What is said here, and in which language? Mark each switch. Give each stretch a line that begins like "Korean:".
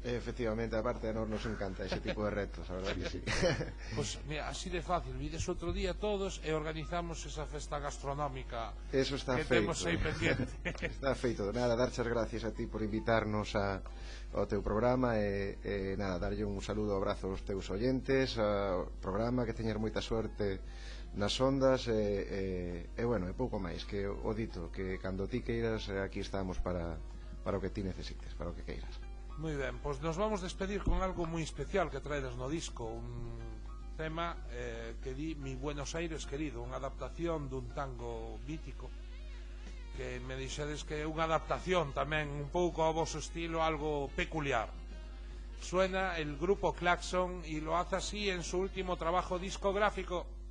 Galician: Efectivamente, aparte a nos encanta ese tipo de retos, a verdad que sí. Pues mira, así de fácil, vides outro día todos e organizamos esa festa gastronómica. Eso está que feito. temos aí pendiente. Está feito. Nada, darchas gracias a ti por invitarnos ao teu programa e nada, darlle un saludo, abrazo aos teus oyentes, ao programa, que teñas moita suerte nas ondas e bueno, e pouco máis, que o dito, que cando ti queiras aquí estamos para o que ti necesites, para o que queiras. Moi ben, pois nos vamos despedir con algo moi especial que traedes no disco, un tema que di Mi Buenos Aires querido, unha adaptación dun tango mítico, que me dixedes que é unha adaptación tamén un pouco ao vosso estilo, algo peculiar.
Spanish: Suena el grupo Claxon y lo hace así en su último trabajo discográfico.